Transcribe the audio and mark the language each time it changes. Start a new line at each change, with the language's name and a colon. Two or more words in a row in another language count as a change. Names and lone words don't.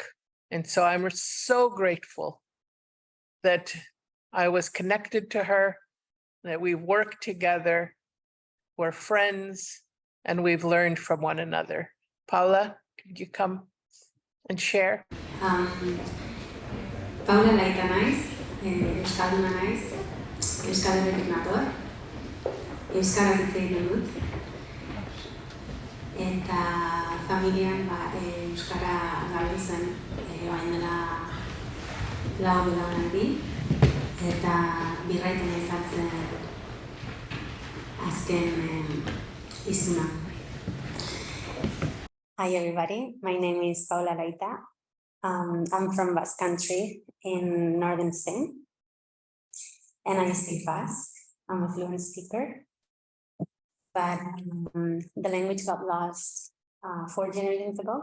English: And so I'm so grateful that I was connected to her, that we worked together, we're friends, and we've learned from one another. Paula, could you come and share?
Basque: Paula Laita naiz, euskalduna naiz, Euskal Herritik nator, euskaraz hitz egiten dut. eta familian euskara galdu zen orain dela 4 belaunaldi eta birraiten izan zen azken izuna.
English: Hi everybody, my name is Paula Laita. I'm from Basque Country in northern Spain, and I speak Basque. I'm a fluent speaker, but the language got lost 4 generations ago.